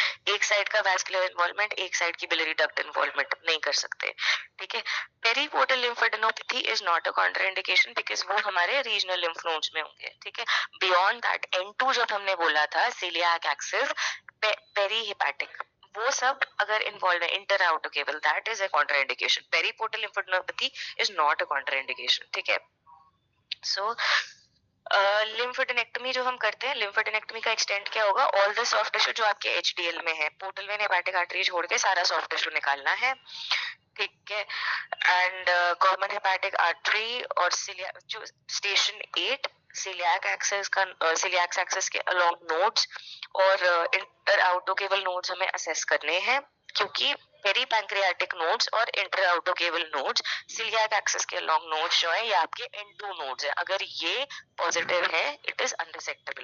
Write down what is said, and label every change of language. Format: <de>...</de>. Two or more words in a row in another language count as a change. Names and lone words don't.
<hi>एक साइड का</hi> <en>vascular involvement,</en> <hi>एक साइड की</hi> <en>biliary duct involvement</en> <hi>नहीं कर सकते, ठीक है।</hi> <en>periportal lymphadenopathy is not a contraindication because</en> <hi>वो हमारे</hi> <en>regional lymph nodes</en> <hi>में होंगे, ठीक है।</hi> <en>beyond that N2</en> <hi>जब हमने बोला था,</hi> <en>celiac axis, peri hepatic,</en> <hi>वो सब अगर इन्वॉल्व है,</hi> <en>inter outer cable, that is a contraindication. periportal lymphadenopathy is not a contraindication,</en> <hi>ठीक है। सो लिम्फेडेनेक्टमी जो हम करते हैं, लिम्फेडेनेक्टमी का एक्सटेंट क्या होगा,</hi> <en>all the soft tissue</en> <hi>जो आपके HDL में है,</hi> <en>portal vein hepatic artery</en> <hi>छोड़ के सारा</hi> <en>soft tissue</en> <hi>निकालना है, ठीक है।</hi> <en>and common hepatic artery</en> <hi>और जो</hi> <en>station 8 celiac axis</en> <hi>के</hi> <en>along nodes</en> <hi>और</hi> <en>inter aortocaval nodes</en> <hi>हमें असेस करने हैं, क्योंकि</hi> <en>peri pancreatic nodes</en> <hi>और</hi> <en>inter aortocaval nodes celiac axis</en> <hi>के</hi> <en>along nodes</en> <hi>जो है ये आपके</hi> <en>N2 nodes</en> <hi>है, अगर ये पॉजिटिव है</hi> <en>it is unresectable.</en>